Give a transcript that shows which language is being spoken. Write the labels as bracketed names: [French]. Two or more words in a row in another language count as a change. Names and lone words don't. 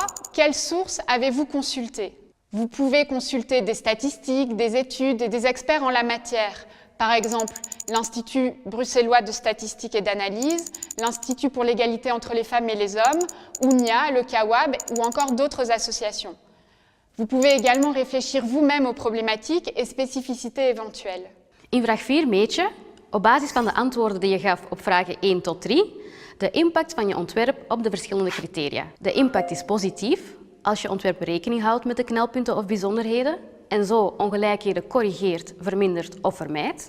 [French] Quelles sources avez-vous consultées? Vous pouvez consulter des statistiques, des études et des experts en la matière. Par exemple, l'Institut bruxellois de statistique et d'analyse, l'Institut pour l'égalité entre les femmes et les hommes, UNIA, le CAWAB ou encore d'autres associations. Vous pouvez également réfléchir vous-même aux problématiques et spécificités éventuelles. [Dutch] In vraag 4 meet je, op basis van de antwoorden die je gaf op vragen 1 tot 3, de impact van je ontwerp op de verschillende criteria. De impact is positief als je ontwerp rekening houdt met de knelpunten of bijzonderheden en zo ongelijkheden corrigeert, vermindert of vermijdt.